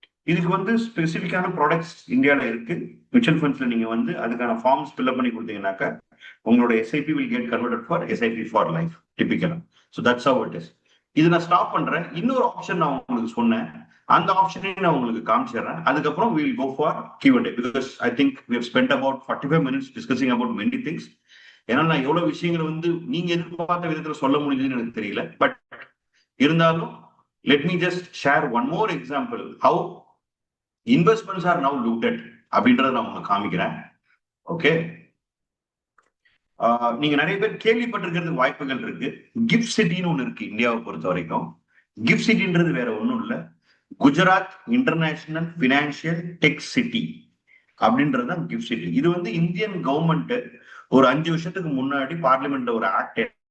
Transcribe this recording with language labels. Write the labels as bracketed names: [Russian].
[Tamil] இதுக்கு வந்து ஸ்பெசிபிக்கான ப்ராடக்ட்ஸ் இந்தியாவில் இருக்கு. மியூச்சுவல் ஃபண்ட்ஸ்ல நீங்க வந்து அதுக்கான ஃபார்ம்ஸ் ஃபில்அப் பண்ணி கொடுத்தீங்கன்னாக்கா உங்களோட SIP will get converted for SIP for life டிபிக்கலா. [English] So that's how it is. [Tamil] இது நான் ஸ்டாப் பண்றேன். இன்னொரு ஆப்ஷன் நான் உங்களுக்கு சொன்னேன், அந்த ஆப்ஷனையும் நான் உங்களுக்கு காமிச்சிடுறேன். [English] அதுக்கப்புறம் we will go for Q&A because I think we have spent about 45 minutes discussing about many things. [Tamil] ஏன்னா நான் எவ்வளவு விஷயங்கள் வந்து நீங்க எதிர்பார்த்த விதத்துல சொல்ல முடியுதுன்னு எனக்கு தெரியல. பட் இருந்தாலும் [English] let me just share one more example how investments are now looted [Tamil] அப்படின்றத நான் உங்களுக்கு காமிக்கிறேன். ஓகே, நீங்க நிறைய பேர் கேள்விப்பட்டிருக்கிறது வாய்ப்புகள் இருக்கு. கிஃப்ட் சிட்டின்னு ஒண்ணு இருக்கு இந்தியாவை பொறுத்த வரைக்கும். கிஃப்ட் சிட்டின்றது வேற ஒண்ணும் இல்ல, Gujarat international financial tech city அப்படின்றது தான் கிஃப்ட் சிட்டி. இது வந்து இந்தியன் கவர்மெண்ட் ஒரு 5 வருஷத்துக்கு முன்னாடி பார்லிமெண்ட்ல ஒரு ஆக்ட்